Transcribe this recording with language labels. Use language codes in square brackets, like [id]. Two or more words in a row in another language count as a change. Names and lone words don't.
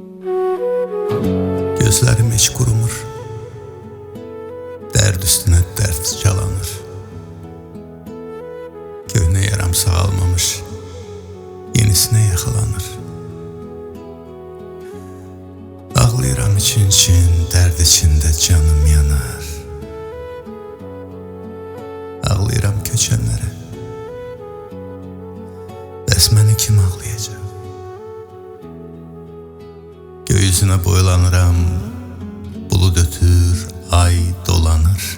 [tr] Gözlerim hiç kurumur, dert üstüne dert calanır. Köhne yaram sağalmamış, yenisine yakalanır. [az] Ağlayıram için, dert içinde canım yanar. Ağlayıram köçenlere, bəs məni kim ağlayacaq? Göğüsüne boylanıram, bulud ötür, ay dolanır.